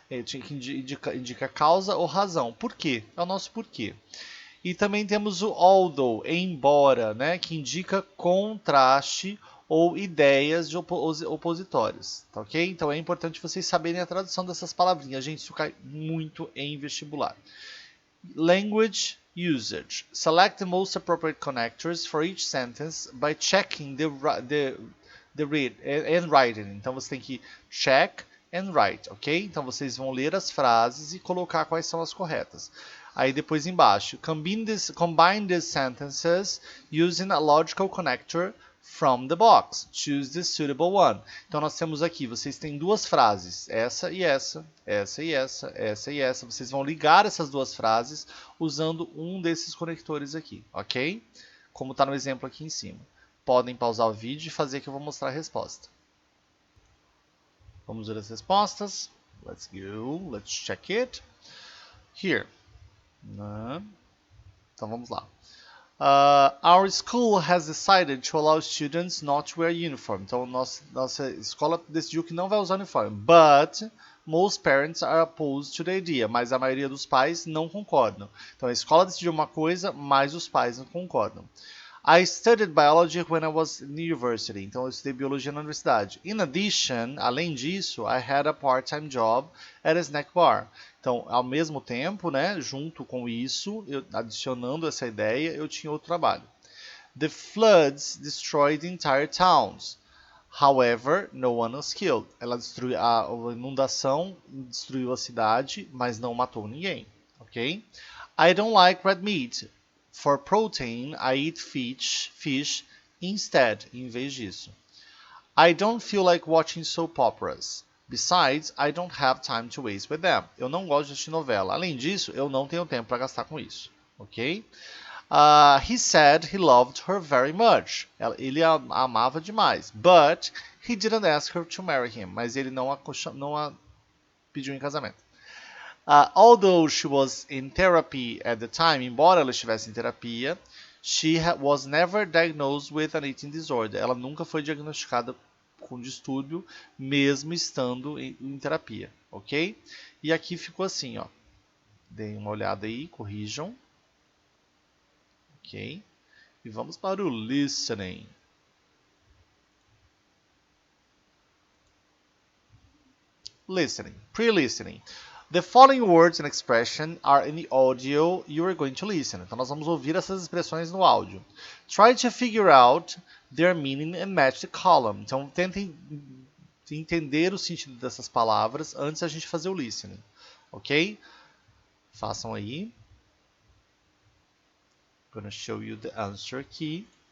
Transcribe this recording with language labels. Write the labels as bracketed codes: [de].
[pt] Que indica causa ou razão. Por quê? É o nosso porquê. E também temos o although, embora, né? Que indica contraste ou ideias de opositórias, tá ok? Então é importante vocês saberem a tradução dessas palavrinhas. Gente, isso cai muito em vestibular. [en] Language usage. Select the most appropriate connectors for each sentence by checking the read and writing. [pt] Então você tem que [en] check and write, [pt] ok? Então vocês vão ler as frases e colocar quais são as corretas. Aí depois embaixo, [en] combine these sentences using a logical connector from the box. Choose the suitable one. [pt] Então nós temos aqui, vocês têm duas frases, essa e essa, essa e essa, essa e essa. Vocês vão ligar essas duas frases usando um desses conectores aqui, ok? Como está no exemplo aqui em cima. Podem pausar o vídeo e fazer que eu vou mostrar a resposta. Vamos ver as respostas. [en] Let's go. Let's check it. Here. [pt] Então vamos lá. [en] Our school has decided to allow students not to wear uniform. [pt] Então nossa escola decidiu que não vai usar uniforme. [en] But most parents are opposed to the idea. [pt] Mas a maioria dos pais não concordam. Então a escola decidiu uma coisa, mas os pais não concordam. [en] I studied biology when I was in university. [pt] Então, eu estudei biologia na universidade. [en] In addition, [pt] além disso, [en] I had a part-time job at a snack bar. [pt] Então, ao mesmo tempo, né, junto com isso, adicionando essa ideia, eu tinha outro trabalho. [en] The floods destroyed entire towns. However, no one was killed. [pt] Ela destruiu a inundação, destruiu a cidade, mas não matou ninguém, ok? [en] I don't like red meat. For protein, I eat fish instead, [pt] em vez disso. [en] I don't feel like watching soap operas. Besides, I don't have time to waste with them. [pt] Eu não gosto de assistir novela. Além disso, eu não tenho tempo para gastar com isso, ok? [en] He said he loved her very much. [pt] Ele a amava demais. [en] But he didn't ask her to marry him. [pt] Mas ele não a pediu em casamento. [en] Although she was in therapy at the time, [pt] embora ela estivesse em terapia, [en] she was never diagnosed with an eating disorder. [pt] Ela nunca foi diagnosticada com distúrbio, mesmo estando em terapia, ok? E aqui ficou assim, ó. Deem uma olhada aí, corrijam. Ok? E vamos para o listening. [en] Listening, pre-listening. The following words and expressions are in the audio you are going to listen. [pt] Então nós vamos ouvir essas expressões no áudio. [en] Try to figure out their meaning and match the column. [pt] Então tentem entender o sentido dessas palavras antes da gente fazer o listening. Ok? Façam aí. [en] I'm going to show you the answer key.